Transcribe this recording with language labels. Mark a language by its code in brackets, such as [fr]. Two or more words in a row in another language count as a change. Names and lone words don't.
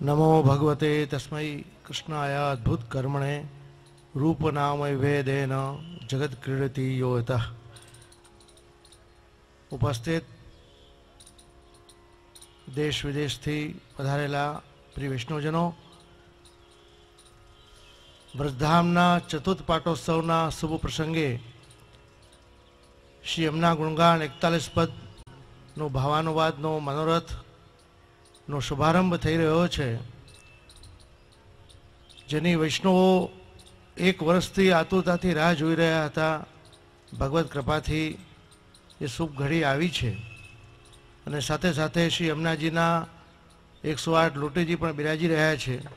[sa] नमो भगवते तस्मै कृष्णाय अद्भुत कर्मणे रूप नाम वेदेन जगत क्रीडति योतः। [gu] ઉપસ્થિત દેશ વિદેશ થી પધારેલા પ્રિય વૈષ્ણવજનો, વ્રજધામના ચતુર્થ પાટોત્સવના શુભ પ્રસંગે શ્રી યમુના ગુણગાન 41 પદ નો ભાવાનુવાદ નો મનોરથ નો શુભારંભ થઈ રહ્યો છે, જેની વૈષ્ણવો એક વર્ષથી આતુરતાથી રાહ જોઈ રહ્યા હતા. ભગવત કૃપાથી એ શુભ ઘડી આવી છે અને સાથે સાથે શ્રી યમુનાજીના 108 લોટેજી પણ બિરાજી રહ્યા છે.